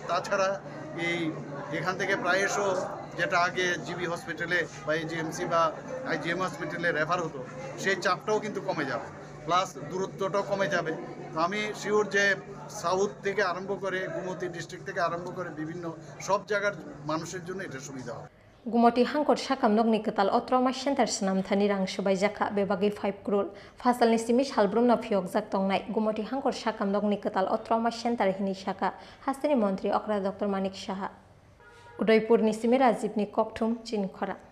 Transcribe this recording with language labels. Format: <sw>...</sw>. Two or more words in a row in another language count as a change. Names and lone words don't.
<bn>তাছাড়া এখান থেকে প্রায়শ যেটা আগে জিবি হসপিটালে বা এজিএমসি বা আইজিএম হসপিটালে রেফার হতো, সেই চাপটাও কিন্তু কমে যাবে, প্লাস দূরত্বটাও কমে যাবে। তো আমি শিওর যে সাউথ থেকে আরম্ভ করে গুমতি ডিস্ট্রিক্ট থেকে আরম্ভ করে বিভিন্ন সব জায়গার মানুষের জন্য এটা সুবিধা হবে।</bn> <trp>गुमति हांकर साकामनगनि कताल अट्रमा सेन्टार सनामथानि रां सुबायजाखा बेबागै 5 करोड़ फासालनि सिमि सालब्रुमना फियगजाक तंनाय गुमति हांकर साकामनगनि कताल अट्रमा सेन्टार हिनि शाखा हास्तिनि मन्त्री अक्रा डक्टर मानिक साहा उदयपुरनि सिमि राजीवनि ककथुम चिनखरा</trp>